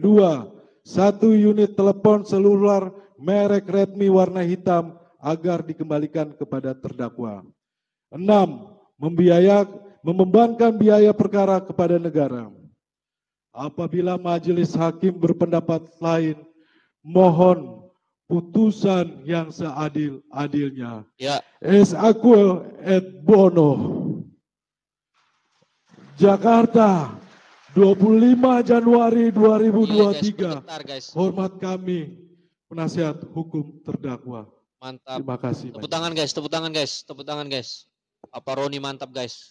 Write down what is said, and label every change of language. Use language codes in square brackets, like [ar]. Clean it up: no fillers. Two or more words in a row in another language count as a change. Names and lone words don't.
[id] 1 unit telepon seluler merek Redmi warna hitam agar dikembalikan kepada terdakwa. 6. Membebankan biaya perkara kepada negara. Apabila majelis hakim berpendapat lain, mohon putusan yang seadil-adilnya. [la] Es aquo et bono. [id] Jakarta, 25 Januari 2023. Hormat kami, penasihat hukum terdakwa. Mantap. Terima kasih. Tepuk tangan guys, tepuk tangan guys, tepuk tangan guys. Pak Roni mantap guys.